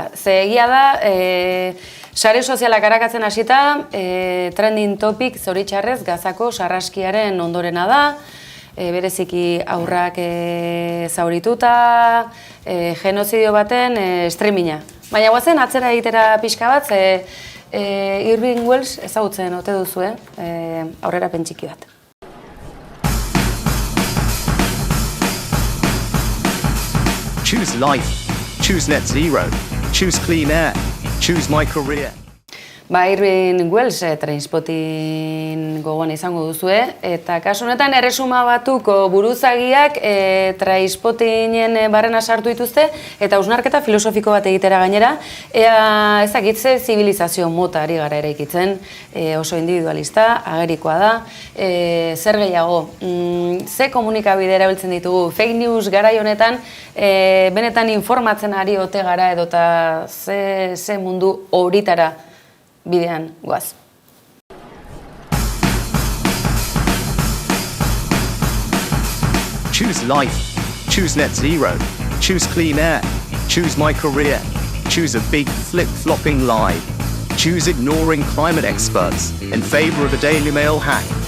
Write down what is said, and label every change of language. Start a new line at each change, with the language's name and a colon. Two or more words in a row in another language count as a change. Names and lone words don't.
Basque: Ze egia da, sare sozialak arakatzen hasita,
English: trending topic
Basque: zoritxarrez Gazako sarraskiaren ondorena da, bereziki aurrak zaurituta, genozidio baten streaminga. Baina guazen atzera egitera pixka bat, Irving Welsh ezagutzen ote duzu, aurrerapen txiki bat.
English: Choose life, choose net zero, choose clean air, choose my career.
Basque: Irving Welsh Trainspotting gogoan izango duzue, eta kasu honetan erresuma batuko buruzagiak Trainspotingen barrena sartu dituzte, eta hausnarketa filosofiko bat egitera gainera, ea ezakitze zibilizazio mota ari gara eraikitzen, oso individualista, agerikoa da, zer gehiago, ze komunikabide erabiltzen ditugu,
English: fake news
Basque: garai honetan, benetan informatzen ari ote gara edota ze mundu horitara bidean guaz. Choose life, choose net zero, choose clean air, choose my career, choose a big flip-flopping lie. Choose ignoring climate experts in favor of a Daily Mail hack.